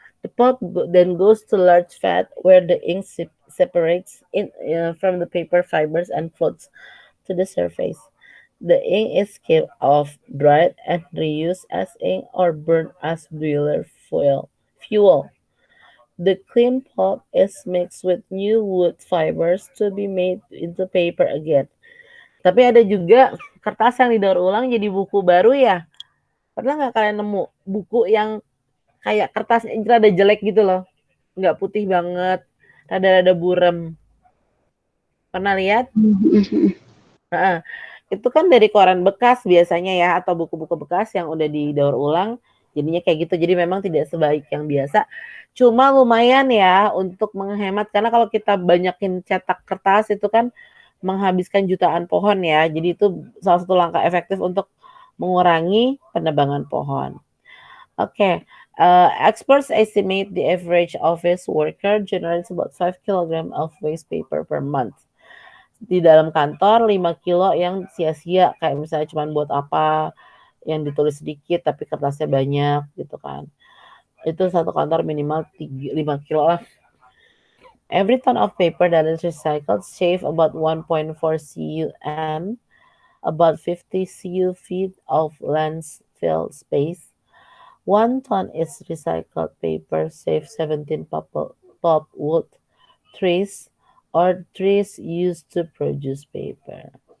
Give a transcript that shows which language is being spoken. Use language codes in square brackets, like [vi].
[en] The pulp then goes to large vat where the ink separates from the paper fibers and floats to the surface. The ink is kept off, dried, and reused as ink or burned as boiler fuel. The clean pulp is mixed with new wood fibers to be made into paper again. [id] Tapi ada juga kertas yang didaur ulang jadi buku baru ya. Pernah nggak kalian nemu buku yang kayak kertasnya rada jelek gitu loh? Nggak putih banget, rada-rada burem. Pernah lihat? Nah, itu kan dari koran bekas biasanya ya, atau buku-buku bekas yang udah didaur ulang. Jadinya kayak gitu, jadi memang tidak sebaik yang biasa. Cuma lumayan ya untuk menghemat, karena kalau kita banyakin cetak kertas itu kan menghabiskan jutaan pohon ya. Jadi itu salah satu langkah efektif untuk mengurangi penebangan pohon. [en] Oke, experts estimate the average office worker generates about 5 kg of waste paper per month. [id] Di dalam kantor 5 kilo yang sia-sia, kayak misalnya cuma buat apa, yang ditulis sedikit tapi kertasnya banyak gitu kan. Itu satu kantor minimal 5 kilo lah. [en] Every ton of paper that is recycled save about 1.4 CUM, about 50 cu feet of landfill space. 1 ton is recycled paper saves 17 pulpwood trees or trees used to produce paper.